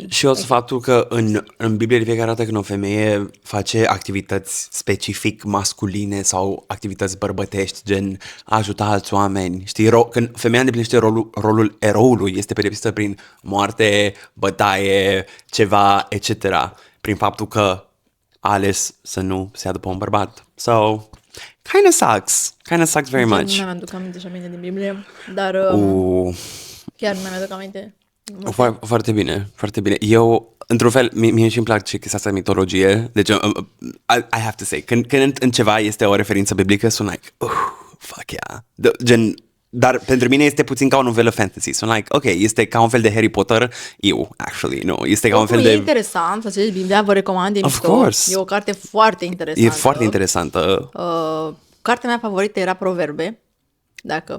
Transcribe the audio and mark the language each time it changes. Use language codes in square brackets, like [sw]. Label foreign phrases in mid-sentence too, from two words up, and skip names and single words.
[ro] Și o să faptul că în Biblie de fiecare dată când o femeie face activități specific masculine sau activități bărbătești, gen a ajuta alți oameni, știi? Când femeia îndeplinește rolul eroului, este pedepsită prin moarte, bătaie, ceva, etc. Prin faptul că a ales să nu se ia după un bărbat. [en] So, kind of sucks very much. [ro] Nu mi-aduc aminte și aminte din Biblie, dar chiar nu mi-aduc aminte. Foarte bine. Eu, într-un fel, mie și-mi place chestia asta de mitologie. Deci, [en] I have to say, [ro] când în ceva este o referință biblică, sunt like, [en] fuck yeah. [ro] Gen, dar pentru mine este puțin ca o novelă fantasy. Sunt like, ok, este ca un fel de Harry Potter. [en] Actually, no. [ro] Este ca un fel de... E interesant, să zici, Biblia, vă recomand, e mișto. Course. E o carte foarte interesantă. E foarte interesantă. Cartea mea favorită era Proverbe. Dacă...